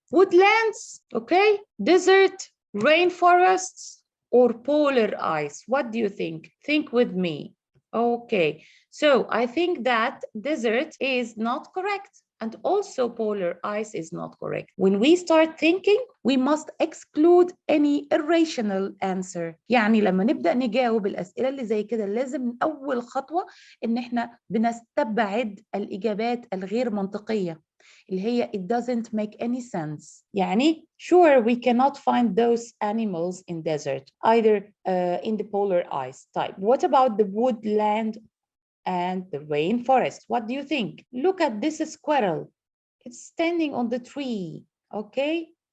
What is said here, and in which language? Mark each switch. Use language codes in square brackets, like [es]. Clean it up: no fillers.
[en] Woodlands, okay? Desert, rainforests, or polar ice? What do you think? Think with me. Okay, so I think that desert is not correct. And also polar ice is not correct. When we start thinking, we must exclude any irrational answer. [ar] يعني لما نبدأ نجاوب الأسئلة اللي زي كده لازم من أول خطوة إن إحنا بنستبعد الإجابات الغير منطقية اللي هي [en] it doesn't make any sense. يعني sure we cannot find those animals in desert either in the polar ice type. What about the woodland and the rainforest? What do you think? Look at this squirrel. It's standing on the tree, okay?